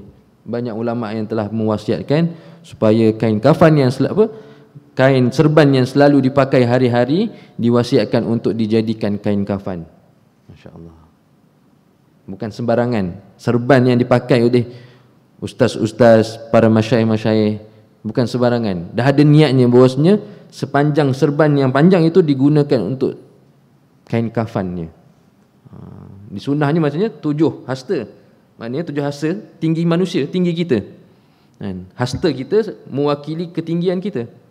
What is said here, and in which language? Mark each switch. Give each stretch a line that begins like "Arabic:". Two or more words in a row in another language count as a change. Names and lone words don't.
Malay: Banyak ulama yang telah mewasiatkan supaya kain kafan yang kain serban yang selalu dipakai hari-hari diwasiatkan untuk dijadikan kain kafan. Masya-Allah. Bukan sembarangan. Serban yang dipakai oleh ustaz-ustaz, para masyayikh-masyayikh, bukan sembarangan. Dah ada niatnya bahawasanya sepanjang serban yang panjang itu digunakan untuk kain kafannya. Di sunnahnya maksudnya 7 hasta. Maknanya 7 hasta tinggi manusia, tinggi kita. Hasta kita mewakili ketinggian kita.